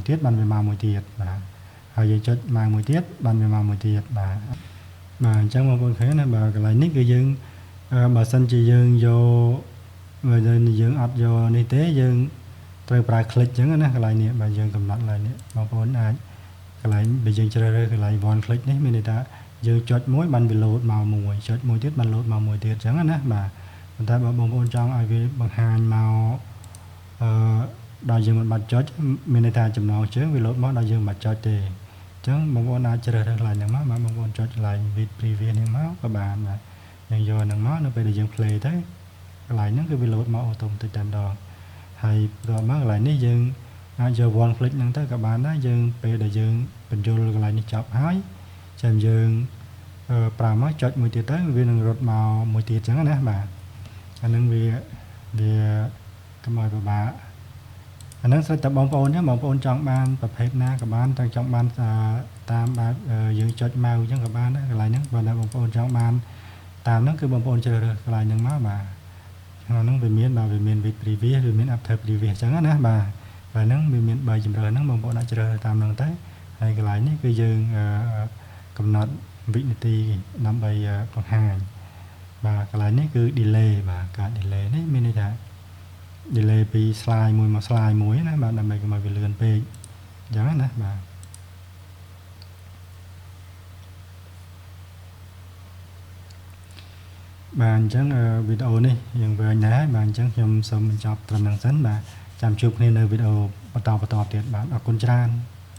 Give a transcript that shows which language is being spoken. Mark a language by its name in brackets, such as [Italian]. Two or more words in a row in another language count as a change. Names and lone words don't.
[Khmer] ទៀតបានវាមកមួយទៀតបាទហើយយើងចុចមកមួយទៀតបានវាមកមួយទៀតបាទអញ្ចឹងបងប្អូនឃើញណាបាទកន្លែងនេះគឺយើងបើសិនជាយើងយកយើងអត់យកនេះទេយើងត្រូវប្រើ click អញ្ចឹងណាកន្លែងនេះបាទយើងកំណត់កន្លែងនេះបងប្អូនអាចកន្លែងបើយើងជ្រើសរើសកន្លែង [English] one click [Khmer] នេះមានន័យថាយើងចុចមួយបានវា load មកមួយចុចមួយទៀតបាន load មកមួយទៀតអញ្ចឹងណាបាទប៉ុន្តែបើបងប្អូនចង់ឲ្យវាបង្ហាញមក ដល់យើងមិនបាច់ចុចមានន័យថាចំណងជើងវា load មកដល់យើងមិនបាច់ចុចទេអញ្ចឹងបងប្អូនអាចជ្រើសរើសកន្លែងហ្នឹងមកបងប្អូនចុចកន្លែង [English] with previous [Khmer] នេះមកក៏បានបាទយើងយកហ្នឹងមកនៅពេលដែលយើង play ទៅកន្លែងហ្នឹងគឺវា load មកអូតូម៉ាទិកតែម្ដងហើយបន្ទាប់មកក ន្លែងនេះយើងអាចយក [English] one click [Khmer] ហ្នឹងទៅក៏បានដែរយើងពេលដែលយើងបញ្យលកន្លែងនេះចប់ហើយចាំយើងប្រើមកចុចមួយទៀតទៅវានឹងរត់មកមួយទៀតអញ្ចឹងណាបាទអានឹងវាកុំ ឲ្យពិបាកអានឹងស្រេចតែបងប្អូនចឹងបងប្អូនចង់បានប្រភេទណាក៏បានតែចង់បានតាមបែបយើងចុចម៉ៅអញ្ចឹងក៏បានដែរក ន្លែងហ្នឹងបើបងប្អូនចង់បានតាមហ្នឹងគឺបងប្អូនជ្រើសរើសកន្លែងហ្នឹងមកបាទក្នុងហ្នឹងវាមានបាទវា មាន [English] with previous [Khmer] វាមាន [English] after previous [Khmer] អញ្ចឹងណាបាទហើយហ្នឹងវាមាន3ជម្រើសហ្នឹង បងប្អូនអាចជ្រើសតាមហ្នឹងទៅហើយកន្លែងនេះគឺយើងកំ ណត់វិនាទីដើម្បីបង្ហាញបាទកន្លែងនេះគឺ delay បាទការ delay នេះមានន័យថា delay ពី slide មួយមក slide មួយណាបាទដើម្បីកុំឲ្យវាលឿនពេកអញ្ចឹងណាបាទបាទអញ្ចឹងវីដេអូនេះយើងវែងដែរបាទអញ្ចឹងខ្ញុំសូមបញ្ចប់ត្រឹមហ្នឹងសិនបាទចាំជួបគ្នានៅវីដេអូបន្តទៀតបាទអរគុណច្រើន